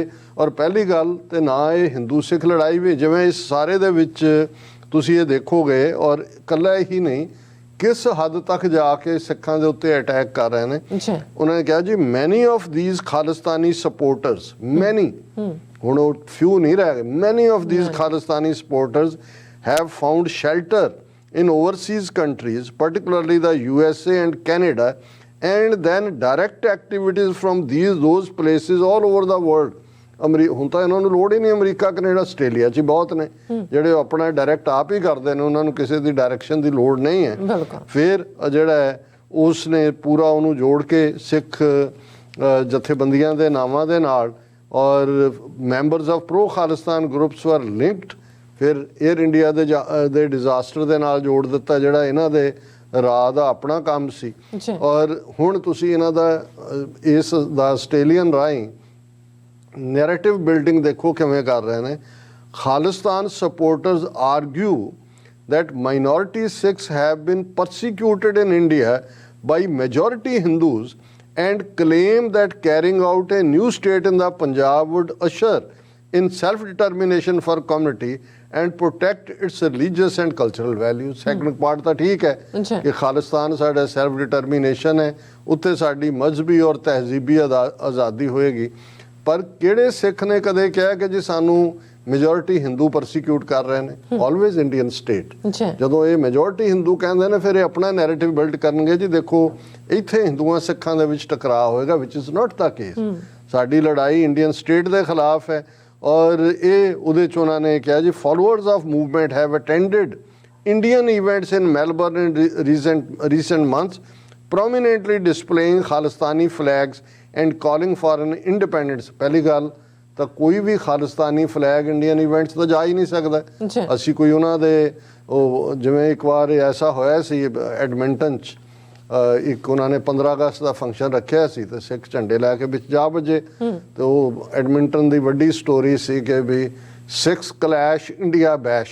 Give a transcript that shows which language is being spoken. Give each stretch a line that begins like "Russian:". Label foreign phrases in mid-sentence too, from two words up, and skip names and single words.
Punjabi: ਔਰ ਪਹਿਲੀ ਗੱਲ ਤੇ ਨਾ ਇਹ ਹਿੰਦੂ ਸਿੱਖ ਲੜਾਈ ਵੀ, ਜਿਵੇਂ ਇਸ ਸਾਰੇ ਦੇ ਵਿੱਚ ਤੁਸੀਂ ਇਹ ਦੇਖੋਗੇ, ਔਰ ਇਕੱਲਾ ਹੀ ਨਹੀਂ ਕਿਸ ਹੱਦ ਤੱਕ ਜਾ ਕੇ ਸਿੱਖਾਂ ਦੇ ਉੱਤੇ ਅਟੈਕ ਕਰ ਰਹੇ ਨੇ। ਉਹਨਾਂ ਨੇ ਕਿਹਾ ਜੀ
English: many of these Khalistani supporters, ਮੈਨੀ,
Punjabi: ਹੁਣ ਉਹ ਫਿਊ ਨਹੀਂ ਰਹਿ ਗਏ,
English: many of these Khalistani supporters have found shelter in overseas countries, particularly the USA and Canada, and then direct activities from those places all over the world।
Punjabi: ਹੁਣ ਤਾਂ ਇਹਨਾਂ ਨੂੰ ਲੋੜ ਹੀ ਨਹੀਂ, ਅਮਰੀਕਾ, ਕੈਨੇਡਾ, ਆਸਟ੍ਰੇਲੀਆ 'ਚ ਹੀ ਬਹੁਤ ਨੇ ਜਿਹੜੇ ਆਪਣਾ ਡਾਇਰੈਕਟ ਆਪ ਹੀ ਕਰਦੇ ਨੇ, ਉਹਨਾਂ ਨੂੰ ਕਿਸੇ ਦੀ ਡਾਇਰੈਕਸ਼ਨ ਦੀ ਲੋੜ ਨਹੀਂ ਹੈ। ਫਿਰ ਜਿਹੜਾ ਹੈ ਉਸ ਨੇ ਪੂਰਾ ਉਹਨੂੰ ਜੋੜ ਕੇ ਸਿੱਖ ਜਥੇਬੰਦੀਆਂ ਦੇ ਨਾਵਾਂ ਦੇ ਨਾਲ ਔਰ
English: members of pro Khalistan groups were linked.
Punjabi: ਫਿਰ ਏਅਰ ਇੰਡੀਆ ਦੇ ਡਿਜ਼ਾਸਟਰ ਦੇ ਨਾਲ ਜੋੜ ਦਿੱਤਾ ਜਿਹੜਾ ਇਹਨਾਂ ਦੇ ਰਾਹ ਦਾ ਆਪਣਾ ਕੰਮ ਸੀ। ਔਰ ਹੁਣ ਤੁਸੀਂ ਇਹਨਾਂ ਦਾ ਇਸ ਦਾ ਆਸਟ੍ਰੇਲੀਅਨ ਰਾਹੀਂ
English: narrative building
Punjabi: ਦੇਖੋ ਕਿਵੇਂ ਕਰ ਰਹੇ ਨੇ।
English: Khalistan supporters argue that minority Sikhs have been persecuted in India by majority Hindus and claim that carrying out a new state in the Punjab would usher in self-determination for community and protect its religious and cultural values। Second part
Punjabi: ਤਾਂ ਠੀਕ ਹੈ ਕਿ ਖਾਲਿਸਤਾਨ ਸਾਡਾ
English: self determination
Punjabi: ਹੈ, ਉੱਥੇ ਸਾਡੀ ਮਜ਼ਹਬੀ ਔਰ ਤਹਿਜ਼ੀਬੀ ਆਜ਼ਾਦੀ ਹੋਏਗੀ, ਪਰ ਕਿਹੜੇ ਸਿੱਖ ਨੇ ਕਦੇ ਕਿਹਾ ਕਿ ਜੀ ਸਾਨੂੰ
English: majority Hindu persecute
Punjabi: ਕਰ ਰਹੇ ਨੇ
English: always Indian state.
Punjabi: ਅੱਛਾ ਜਦੋਂ ਇਹ
English: majority Hindu
Punjabi: ਕਹਿੰਦੇ ਨੇ ਫਿਰ ਇਹ ਆਪਣਾ
English: narrative build
Punjabi: ਕਰਨਗੇ ਜੀ ਦੇਖੋ ਇੱਥੇ ਹਿੰਦੂਆਂ ਸਿੱਖਾਂ ਦੇ ਵਿੱਚ ਟਕਰਾਅ ਹੋਏਗਾ,
English: which is not the case.
Punjabi: ਸਾਡੀ ਲੜਾਈ
English: Indian state
Punjabi: ਦੇ ਖਿਲਾਫ ਹੈ ਔਰ ਇਹ ਉਹਦੇ 'ਚ ਉਹਨਾਂ ਨੇ ਕਿਹਾ ਜੀ
English: followers of movement have attended Indian events in Melbourne in recent months, prominently displaying Khalistani flags and calling for an independence।
Punjabi: ਪਹਿਲੀ ਗੱਲ ਤਾਂ ਕੋਈ ਵੀ
English: Khalistani flag Indian events
Punjabi: ਤਾਂ ਜਾ ਹੀ ਨਹੀਂ ਸਕਦਾ। ਅਸੀਂ ਕੋਈ ਉਹਨਾਂ ਦੇ ਉਹ ਜਿਵੇਂ ਇੱਕ ਵਾਰ ਐਸਾ ਹੋਇਆ ਸੀ ਐਡਮਿੰਟਨ 'ਚ ਇੱਕ ਉਹਨਾਂ ਨੇ 15 ਅਗਸਤ ਦਾ ਫੰਕਸ਼ਨ ਰੱਖਿਆ ਸੀ ਤੇ ਸਿੱਖ ਝੰਡੇ ਲੈ ਕੇ ਵਿੱਚ ਜਾ ਵੱਜੇ ਤੇ ਉਹ ਐਡਮਿੰਟਨ ਦੀ ਵੱਡੀ ਸਟੋਰੀ ਸੀ ਕਿ ਵੀ
English: Sikhs clash India bash.